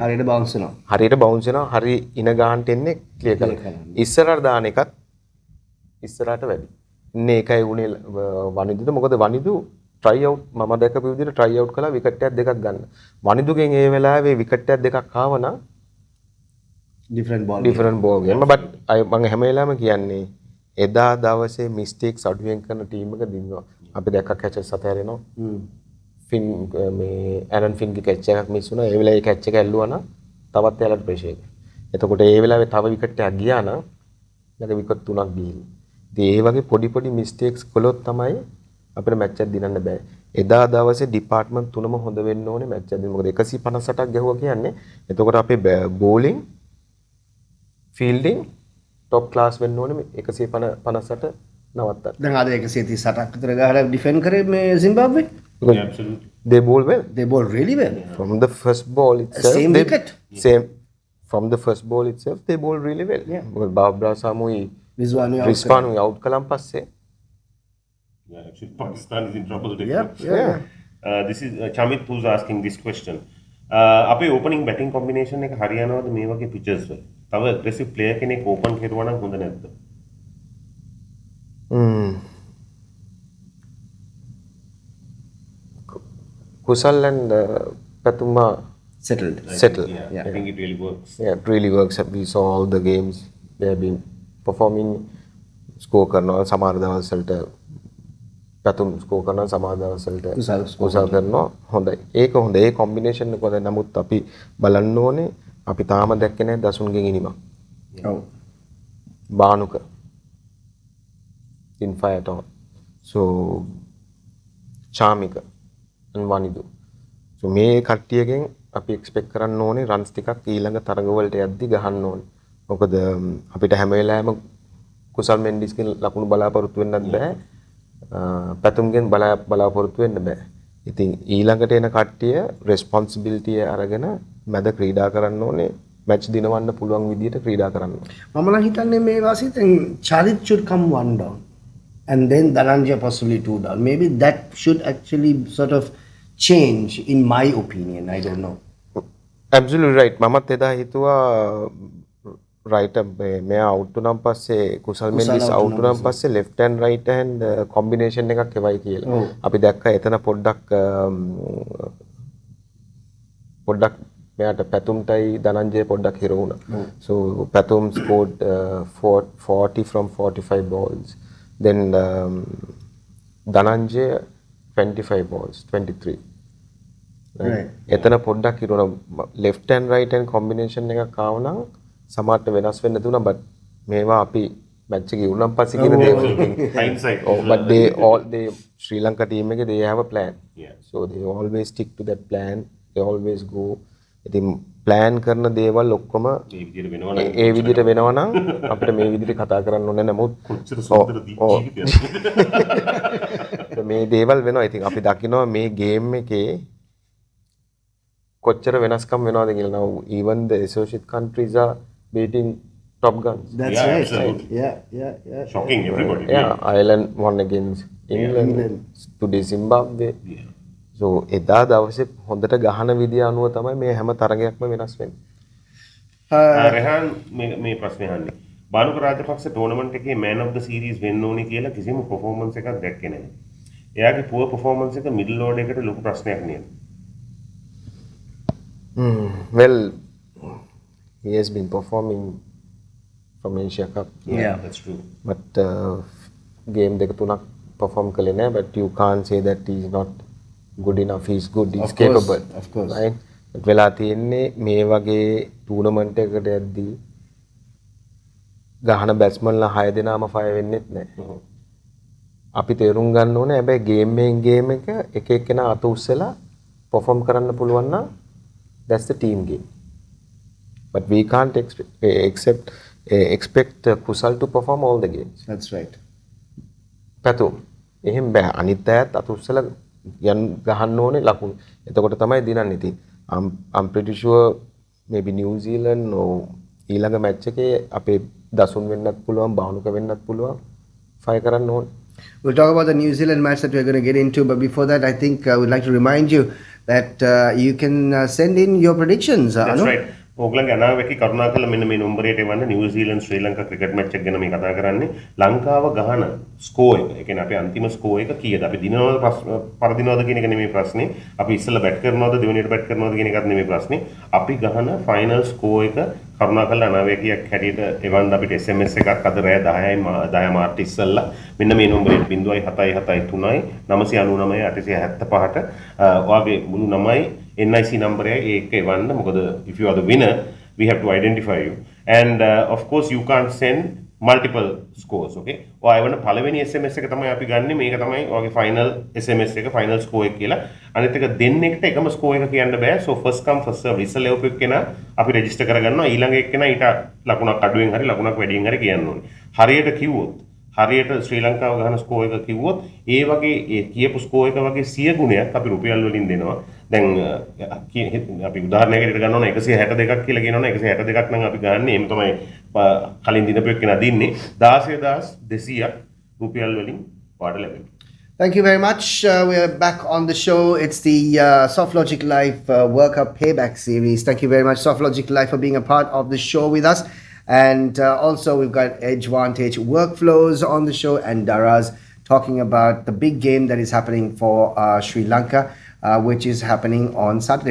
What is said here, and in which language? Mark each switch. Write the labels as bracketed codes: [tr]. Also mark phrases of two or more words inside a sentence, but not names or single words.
[si] හරියට බවුන්ස් වෙනවා. හරියට බවුන්ස් වෙනවා. හරි ඉන ගානට එන්නේ ක්ලියර් කරන්න. ඉස්සරහට දාන එකත් ඉස්සරහට වැඩි. ඉන්නේ ඒකයි උනේ වනිදුද. මොකද වනිදු [en] try out [si] මම දැකපු විදිහට [en] try out [si] කළා විකට් එකක් දෙකක් ගන්න. වනිදුගෙන් ඒ වෙලාවේ විකට් එකක් දෙකක් ආවනම් [en] different ball. different ball game. [si] but මම හැම වෙලාවෙම කියන්නේ එදා දවසේ mistakes අඩුවෙන් කරන ටීම් එක දිනුවා. අපි දැක්ක කැචස් අතහැරෙනවා. ෆින් මේ ඇරන් ෆින්ගේ කැච් එකක් මිස් වුණා. ඒ වෙලාවේ කැච් එක ඇල්ලුවා නම් තවත් එයාලට ප්‍රෙෂර් එක. එතකොට ඒ වෙලාවේ තව විකට් එකක් ගියා නම් ළඟ විකට් තුනක් ගිහින්. ඉතින් ඒ වගේ පොඩි පොඩි මිස්ටේක්ස් කළොත් තමයි අපිට මැච් එකක් දිනන්න බෑ. එදා දවසේ ඩිපාර්ට්මන්ට් තුනම හොඳ වෙන්න ඕනේ මැච් එකක් දිනන්න. මොකද 158ක් ගැහුවා කියන්නේ එතකොට අපේ [en] bowling fielding top class [si] වෙන්න ඕනේ 158 නවත්තන්න. දැන් ආද 138ක් විතර ගහලා ඩිෆෙන්ඩ් කරේ මේ Zimbabwe. [en] Yeah, absolutely. they bowl well They bowl really well. from the first ball itself. Same they, wicket. Same from the first ball itself they bowl really well. Yeah. [si] මොකද බාබ්‍රා සමුයි Rizwan out කළාන් පස්සේ [en] Yeah, actually, Pakistan is in trouble. Yeah. This is Chamit who's asking this question. [si] අපේ [en] opening batting combination [si] එක හරියනවද මේ වගේ pitches වල? තව [en] aggressive player [si] කෙනෙක් open කරුවා නම් හොඳ නැද්ද? [en] Kusal and Patuma Settled. settled. Yeah, I think it really works. Yeah, it really works. We saw all the games they have been performing. [si] Score කරනවා සමහර දවස්වලට පැතුම් ස්කෝර් කරනවා සමහර දවස්වලට කුසල් කරනවා හොඳයි. ඒක හොඳයි. ඒ කොම්බිනේෂන් එක හොඳයි. නමුත් අපි බලන්න ඕනේ අපි තාම දැක්කේ නැහැ දසුන්ගෙන් ඉනිමක්. ඔව්. [en] බානුක in fire at all. So Chamika and Vanidu. [si] So මේ කට්ටියගෙන් අපි එක්ස්පෙක්ට් කරන්න ඕනේ රන්ස් ටිකක් ඊළඟ තරගවලට යද්දි ගහන්න ඕනේ. මොකද අපිට හැම වෙලාවෙම කුසල් මෙන්ඩිස්ගේ ලකුණු බලාපොරොත්තු වෙන්නත් බෑ. පැතුම්ගෙන් බලාපොරොත්තු වෙන්න බෑ. ඉතින් ඊළඟට එන කට්ටිය රෙස්පොන්සිබිලිටි අරගෙන මැද ක්‍රීඩා කරන්න ඕනේ. මැච් දිනවන්න පුළුවන් විදියට ක්‍රීඩා කරන්න ඕනේ. මම නම් හිතන්නේ මේ වාසිත [en] Charit should come one down and then Dhananjay possibly two down. Maybe that should actually sort of change in my opinion. I don't know. Absolutely right. [si] මමත් එදා හිතුවා right මෙයා out වුණාන් පස්සේ කුසල් මෙන්ඩිස් out වුණාන් පස්සේ [en] left and right hand combination [si] එකක් එවයි කියලා. අපි දැක්කා එතන පොඩ්ඩක් මෙයාට පැතුම්ටයි ධනංජය පොඩ්ඩක් හිර වුණා. [en] So පැතුම් scored 40 from 45 balls. Then ධනංජය 25 balls, 23. Right. [si] එතන පොඩ්ඩක් හිර වුණා. [en] left and right hand combination [si] එකක් ආව නම් සමහරට වෙනස් වෙන්න දුනා but මේවා අපි මැච් එකේ උනම් පස්සේ කියන දේ [en] hindsight. But they Sri Lanka team එකේ they have a plan. Yeah. So they always stick to that plan. They always go. [si] ඉතින් plan කරන දේවල් ඔක්කොම ඒ විදිහට වෙනවා නම් අපිට මේ විදිහට කතා කරන්න ඕනේ නමුත් මේ දේවල් වෙනවා. ඉතින් අපි දකිනවා මේ ගේම් එකේ කොච්චර වෙනස්කම් වෙනවද කියලා. [en] Now even the associate countries are beating top guns. That's Yeah, right. absolutely. Yeah. Shocking everybody. Yeah, Ireland won against England. Today Zimbabwe. Yeah. [si] So එදා දවසේ හොඳට ගහන විදිය අනුව තමයි මේ හැම තරගයක්ම වෙනස් වෙන්නේ. රෙහාන් මේ ප්‍රශ්නේ අහන්නේ. බානුක රාජපක්ෂ ටෝර්නමන්ට් එකේ [en] man of the series [si] වෙන්න ඕනේ කියලා කිසිම performance එකක් දැක්කේ නැහැ. එයාගේ [en] poor performance [si] එක [en] middle order [si] එකට ලොකු ප්‍රශ්නයක් නේද? [en] Well, he has been performing from Asia Cup. Yeah, that's true. But game [si] දෙක තුනක් perform කළේ නැහැ. [en] But you can't say that he is not good enough. He is good. He is capable. Of course. Right? But [si] වෙලා තියෙන්නේ මේ වගේ tournament එකකට යද්දී ගහන බැට්ස්මන්ලා 6 දෙනාම ෆයර් වෙන්නෙත් නැහැ. අපි තේරුම් ගන්න ඕනේ හැබැයි ගේම් එක එක එක්කෙනා අත උස්සලා perform කරන්න පුළුවන් නම් [en] that's the team game. But we can't expect Kusal to perform all the games. That's right. [si] පැතුම් එහෙම බෑ. අනිත් අයත් අත උස්සලා ගහන්න ඕනේ ලකුණු. එතකොට තමයි දිනන්නේ. ඉතින් [en] I'm pretty sure maybe New Zealand or [si] ඊළඟ මැච් එකේ අපේ දසුන් වෙන්නත් පුළුවන්, බානුක වෙන්නත් පුළුවන්. ෆයර් කරන්න ඕනේ. [en] We'll talk about the New Zealand match that we're going to get into, but before that, I think I would like to remind you that you can send in your predictions. That's Anu? right. [si] ඕගලන්ගේ අනාවැකි කරුණාකරලා මෙන්න මේ නම්බරයට එවන්න. නිව්සීලන්ත ශ්‍රී ලංකා ක්‍රිකට් මැච් එක ගැන මේ කතා කරන්නේ. ලංකාව ගහන ස්කෝර් එක. ඒ කියන්නේ අපේ අන්තිම ස්කෝර් එක කීයද? අපි දිනවද පරදිනවද කියන එක නෙමෙයි ප්‍රශ්නේ. අපි ඉස්සෙල්ලා බැට් කරනවද දෙවෙනියට බැට් කරනවද කියන එකත් නෙමෙයි ප්‍රශ්නේ. අපි ගහන ෆයිනල් ස්කෝර් එක කරුණාකරලා අනාවැකියක් හැටියට එවන්න අපිට SMS එකක් අද රෑ 10 මාර්ච් ඉස්සෙල්ලා මෙන්න මේ නම්බරයට 0773 999 875ට ඔයාගේ මුළු නමයි [en] NIC number [si] එක එවන්න. [en] මොකද if you are the winner we have to identify you and of course you can't send multiple scores. [si] Okay, ඔයා එවන පළවෙනි SMS එක තමයි අපි ගන්නෙ. මේක තමයි ඔයාගේ [en] final SMS [si] එක [en] final score [si] එක කියලා. අනිත් එක දෙන්නෙක්ට එකම score එක කියන්න බෑ. [en] so first come first serve [si] ඉස්සෙල්ලා එවපු එක්කෙනා අපි register කරගන්නවා. ඊළඟ එක්කෙනා ඊට ලකුණක් අඩුවෙන් හරි ලකුණක් වැඩියෙන් හරි කියන්න ඕනේ. හරියට කිව්වොත් හරියට ශ්‍රී ලංකාව ගහන ස්කෝර් එක කිව්වොත් ඒ වගේ ඒ කියපු ස්කෝර් එක වගේ 100 ගුණයක් අපි රුපියල් වලින් දෙනවා. දැන් අපි උදාහරණයකට ගන්නවා නම් 162ක් කියලා කියනවනම් 162ක් නම් අපි ගන්න. එහෙම තමයි කලින් දිනපු එක්කෙනා දින්නේ 16200ක් රුපියල් වලින් පාඩ ලැබෙනවා. [en] Thank you very much. We're back on the show. It's the Softlogic Live World Cup Payback series. Thank you very much, Softlogic Live, for being a part of the show with us. And also we've got Edgevantage Workflows on the show and Daraz talking about the big game that is happening for Sri Lanka, which is happening on Saturday.